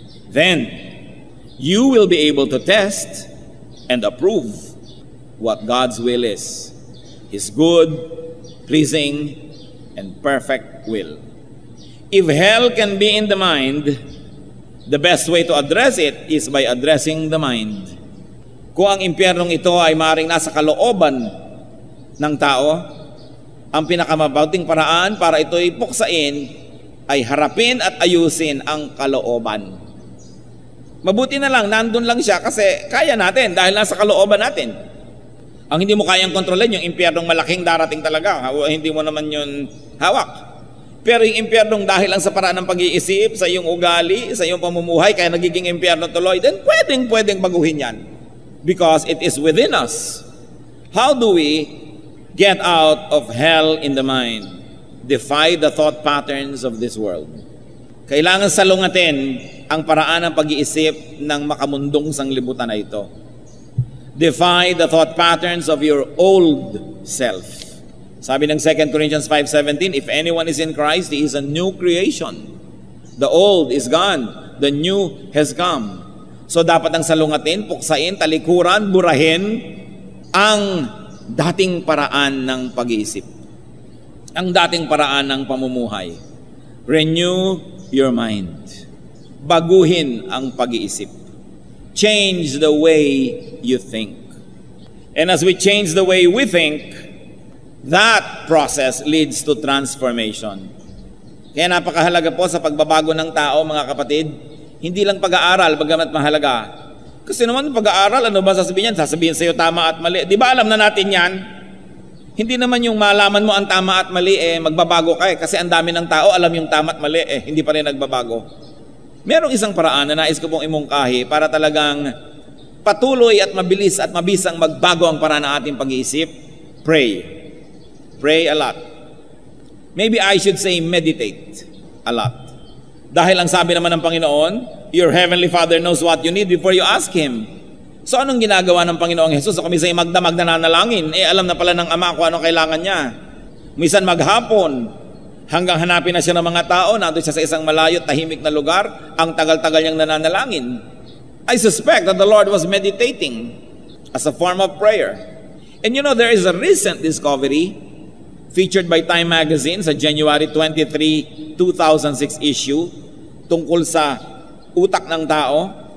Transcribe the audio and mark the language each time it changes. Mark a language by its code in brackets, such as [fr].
[en] Then you will be able to test and approve what God's will is, His good, pleasing, and perfect will. If hell can be in the mind, the best way to address it is by addressing the mind. [tl] Kung ang impyernong ito ay maaaring nasa kalooban ng tao, ang pinakamabuting paraan para ito'y puksain ay harapin at ayusin ang kalooban. Mabuti na lang, nandun lang siya kasi kaya natin dahil nasa kalooban natin. Ang hindi mo kayang kontrolin, yung impyernong malaking darating talaga, hindi mo naman yun hawak. Pero yung impyernong dahil lang sa paraan ng pag-iisip, sa iyong ugali, sa iyong pamumuhay, kaya nagiging impyerno tuloy, [en] then [tl] pwedeng baguhin yan. [en] Because it is within us. How do we get out of hell in the mind? Defy the thought patterns of this world. [tl] Kailangan salungatin ang paraan ng pag-iisip ng makamundong sanglibutan na ito. [en] Defy the thought patterns of your old self. [tl] Sabi ng [en] 2 Corinthians 5:17, if anyone is in Christ, he is a new creation. The old is gone, the new has come. [tl] So dapat ang salungatin, puksain, talikuran, burahin ang dating paraan ng pag-iisip. Ang dating paraan ng pamumuhay. [en] Renew your mind. [tl] Baguhin ang pag-iisip. [en] Change the way you think. And as we change the way we think, That process leads to transformation. [tl] Kaya napakahalaga po sa pagbabago ng tao, mga kapatid, hindi lang pag-aaral, bagamat mahalaga. Kasi naman pag-aaral, ano ba sasabihin yan? Sasabihin sa'yo tama at mali. Di ba alam na natin yan? Hindi naman yung malaman mo ang tama at mali, magbabago ka Kasi ang dami ng tao, alam yung tama at mali, hindi pa rin nagbabago. Merong isang paraan na nais ko pong imungkahi para talagang patuloy at mabilis at mabisang magbago ang paraan ng ating pag-iisip. [en] Pray. Pray a lot. Maybe I should say meditate a lot. [tl] Dahil ang sabi naman ng Panginoon, [en] your heavenly Father knows what you need before you ask Him. [tl] So anong ginagawa ng Panginoong Jesus? So kami sa magdamag na nanalangin, alam na pala ng Ama kung anong kailangan niya. Minsan maghapon, hanggang hanapin na siya ng mga tao, nandun siya sa isang malayo, tahimik na lugar, ang tagal-tagal niyang nananalangin. [en] I suspect that the Lord was meditating as a form of prayer. And you know, there is a recent discovery featured by Time Magazine sa January 23, 2006 issue [tl] tungkol sa utak ng tao.